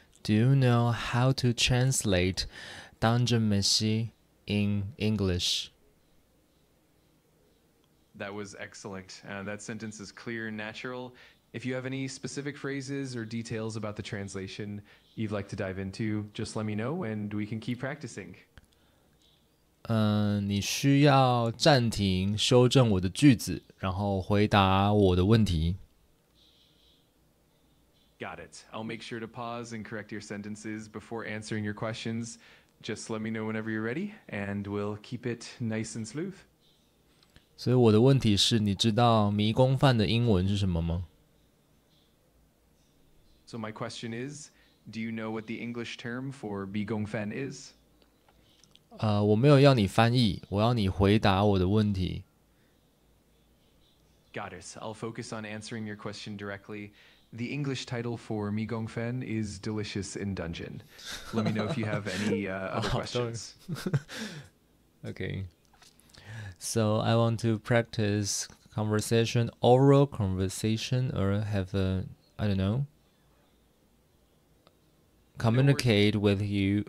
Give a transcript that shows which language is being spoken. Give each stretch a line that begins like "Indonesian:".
English: Do you know how to translate Dungeon Meshi in English? That was excellent. That sentence is clear and natural. If you have any specific phrases or details about the translation you'd like to dive into, just let me know and we can keep practicing.
Chinese: 你需要暂停修正我的句子，然后回答我的问题。
English: Got it. I'll make sure to pause and correct your sentences before answering your questions. Just let me know whenever you're ready, and we'll keep it nice and smooth.
Chinese: 所以我的问题是，你知道迷宫饭的英文是什么吗？
English: So my question is, do you know what the English term for bigongfen is?
Chinese: 我没有要你翻译，我要你回答我的问题。
English: Got it. I'll focus on answering your question directly. The English title for Mi Gong Fen is Delicious in Dungeon. Let me know if you have any other questions. Okay. So I want to practice conversation, oral conversation, or have a, I don't know, communicate with you.